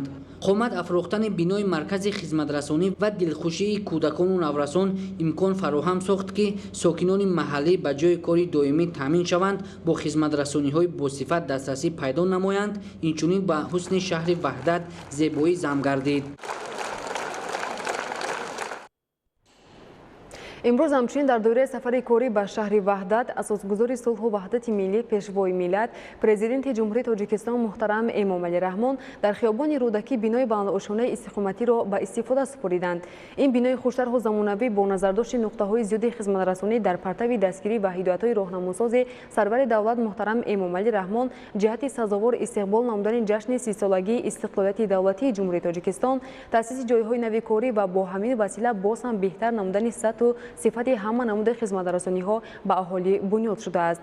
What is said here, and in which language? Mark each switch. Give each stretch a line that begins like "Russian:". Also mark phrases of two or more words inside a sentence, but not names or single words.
Tajik: қомат афрохтани бинои маркази хизматрасонӣ ва дилхушии кӯдакону наврасон имкон фароҳам сохт ки сокинони маҳаллӣ ба ҷои кори доимӣ таъмин шаванд, бо хизматрасониҳои босифат дастрасӣ пайдо намоянд. инчунин ба ҳусни шаҳри Ваҳдат зебоӣ зам гардид. امروز همچنین در دوره سفر کاری به شهر وحدت اساسگزاری صلح و وحدت ملی پیشوای ملت پرزیدنت جمهوری تاجیکستان محترم امامعلی رحمان در خیابان رودکی بینای بلندآشانه استقامتی را به استفاده سپردند. این بینای خوشتر و زمانوی با نظرداشت نقطه‌های زیاد خدمت‌رسانی در پرتو دستگیری و هدایت‌های راهنماساز سرور دولت محترم امامعلی رحمان جهت سزاوار استقبال نمودن جشن 30 سالگی استقلالیت دولتی جمهوری تاجیکستان، تأسیس جایهای نوی کاری و با همین وسیله باز هم بهتر نمودن سطح و صفت همه نمود خدمت‌رسانی‌ها به اهالی بنیاد شده است.